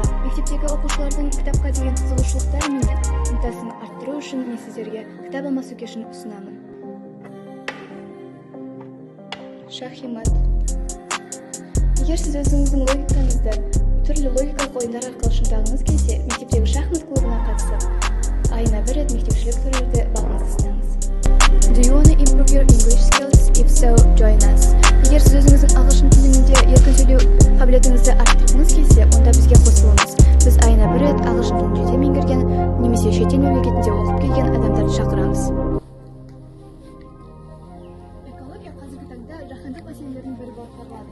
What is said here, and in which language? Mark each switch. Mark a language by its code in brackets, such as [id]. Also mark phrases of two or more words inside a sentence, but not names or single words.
[kk] Мектептегі оқушылардың кітапқа деген қызығушылықтары мен ынтасын арттыру үшін мен сіздерге кітап алмасу кешін ұсынамын. Шахимат. Егер сіз өзіңіздің логикаңызды түрлі логикалық ойындар арқылы шыңдағыңыз келсе, мектептегі шахмат клубына қатысып, айына бір рет мектепшілік түрлерді бағыңызды сынаңыз. [en] Do you want to improve your English skills? If so, join us. [kk] Егер сіз өзіңіздің ағылшын тілінде еркін сөйлеу қабілетіңізді арттырғыңыз келсе, онда бізге қосылыңыз. Біз айына бір рет ағылшын тілін жете меңгерген немесе шетел мемлекетінде оқып келген адамдарды шақырамыз. Экология қазіргі таңда жаһандық мәселелердің бірі болып табылады.